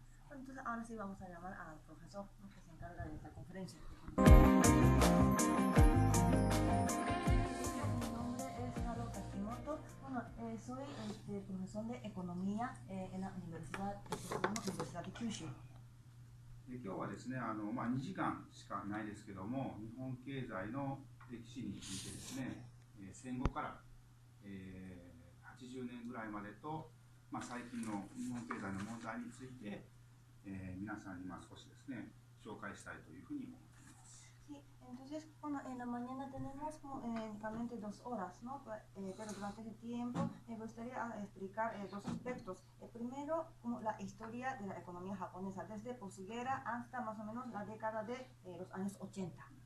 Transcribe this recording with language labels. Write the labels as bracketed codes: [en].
[es] Entonces ahora sí vamos a llamar al profesor, ¿no? Que se encarga de esta conferencia. Mi nombre es Haru Takimoto. Bueno, soy profesor de economía en la universidad de Kyushu. [ja] 今日はですね、2時間しかないですけども、日本経済の歴史についてですね、戦後から、80年ぐらいまでと、最近の日本経済の問題について、皆さんに少しですね、紹介したいというふうに思っています。 [es] Sí, entonces, bueno, en la mañana tenemos únicamente 2 horas, ¿no? Pero durante ese tiempo me gustaría explicar 2 aspectos. El primero, como la historia de la economía japonesa, desde posguerra hasta más o menos la década de los años 80.